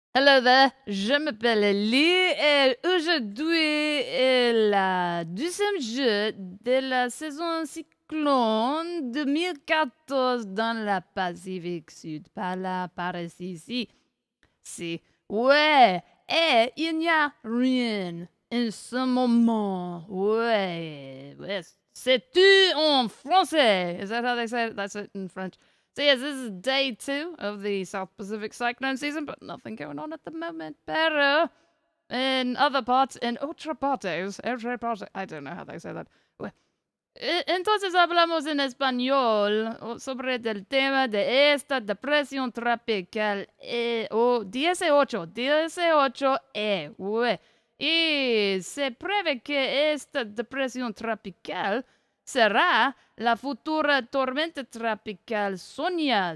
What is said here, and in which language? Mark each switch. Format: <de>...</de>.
<en>Hello there,</en> <fr>je m'appelle Lee et aujourd'hui est le deuxième jeu de la saison Cyclone 2014 dans la Pacifique Sud, par ici. C'est ouais, et il n'y a rien en ce moment. Ouais, c'est tout en français.</fr> <en>Is that how they say it? That's it in French. So yes, this is day 2 of the South Pacific cyclone season, but nothing going on at the moment. Pero in other parts,</en> <es>in otras partes,</es> <en>I don't know how they say that.</en> <es>Entonces hablamos en español sobre el tema de esta depresión tropical o 18E. Y se prevé que esta depresión tropical será la futura tormenta tropical Sonia.</es>